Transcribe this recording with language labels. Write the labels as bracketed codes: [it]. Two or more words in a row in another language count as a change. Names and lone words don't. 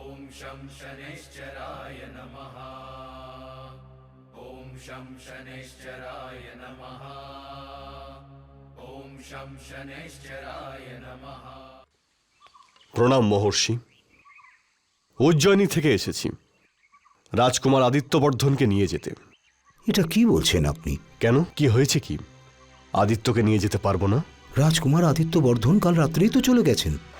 [sa] शं शनैश्चराय नमः। ॐ शं शनैश्चराय नमः। ॐ शं शनैश्चराय नमः। [bn] প্রণাম মহর্ষি, উজ্জয়িনী থেকে এসেছি রাজকুমার আদিত্যবর্ধনকে নিয়ে যেতে। এটা কি বলছেন আপনি? কেন, কি হয়েছে? কি আদিত্যকে নিয়ে যেতে পারবো না? রাজকুমার আদিত্য বর্ধন কাল রাত্রেই তো চলে গেছেন।